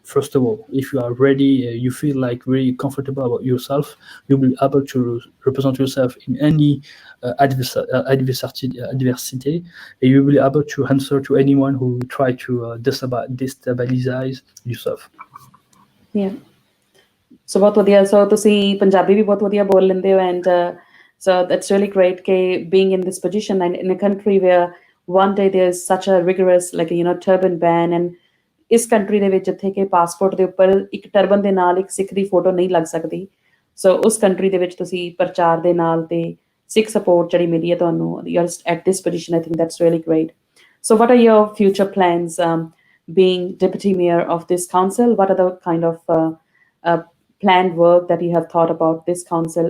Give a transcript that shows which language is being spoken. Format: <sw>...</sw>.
<en>First of all, if you are ready, you feel like really comfortable about yourself, you'll be able to represent yourself in any adversity, and you'll be able to answer to anyone who try to destabilize yourself. Yeah.</en> <pa>ਸੋ ਬਹੁਤ ਵਧੀਆ, ਸੋ ਤੁਸੀਂ ਪੰਜਾਬੀ ਵੀ ਬਹੁਤ ਵਧੀਆ ਬੋਲ ਲੈਂਦੇ ਹੋ, and</pa> <en>so that's really great</en> <pa>ਕਿ</pa> <en>being in this position and in a country where one day there's such a rigorous like turban ban, and</en> <pa>ਇਸ ਕੰਟਰੀ ਦੇ ਵਿੱਚ ਜਿੱਥੇ ਕਿ ਪਾਸਪੋਰਟ ਦੇ ਉੱਪਰ ਇੱਕ ਟਰਬਨ ਦੇ ਨਾਲ ਇੱਕ ਸਿੱਖ ਦੀ ਫੋਟੋ ਨਹੀਂ ਲੱਗ ਸਕਦੀ, ਸੋ ਉਸ ਕੰਟਰੀ ਦੇ ਵਿੱਚ ਤੁਸੀਂ ਪ੍ਰਚਾਰ ਦੇ ਨਾਲ ਤੇ ਸਿੱਖ ਸਪੋਰਟ ਜਿਹੜੀ ਮਿਲੀ ਹੈ ਤੁਹਾਨੂੰ,</pa> <en>you're at this position. I think that's really great. So what are your future plans, being deputy mayor of this council? What are the kind of planned work that you have thought about this council?</en>